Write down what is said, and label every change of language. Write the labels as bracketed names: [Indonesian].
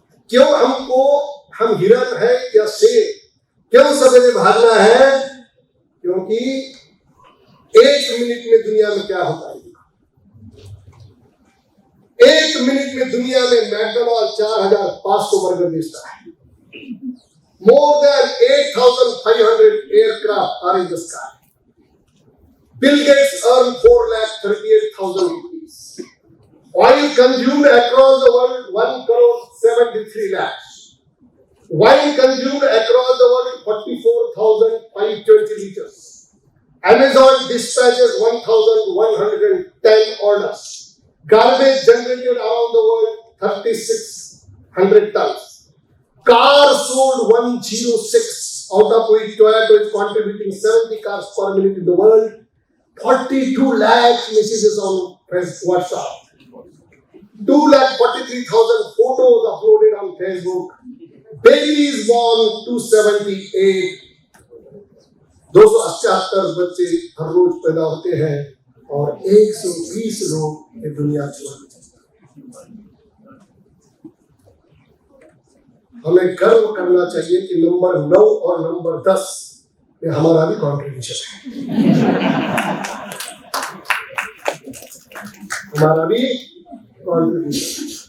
[Hindi] क्यों हम हिरन है या शेर, क्यों सवेरे भागना है? क्योंकि 1 मिनट में दुनिया में क्या होता है, 1 मिनट में दुनिया में मैकडॉनल्ड 4,500 बर्गर बेचता है। [English] More than 8,500 aircraft are in the sky. Bill Gates earned 4,38,000 rupees. Oil consumed across the world 1,73 lakhs. Wine consumed across the world 44,520 liters. Amazon dispatches 1,110 orders. Garbage generated around the world 3,600 tons. Cars sold 106, out of which Toyota is contributing 70 cars per minute in the world. 42 lakh messages on WhatsApp. 2,43,000 photos uploaded on Facebook. Babies born 278. [Hindi] 278 बच्चे हर रोज पैदा होते हैं और 120 लोग ये दुनिया छोड़ देते हैं। हमें गर्व करना चाहिए कि नंबर 9 और नंबर 10 में हमारा भी कॉन्ट्रीब्यूशन है, हमारा भी कॉन्ट्रीब्यूशन।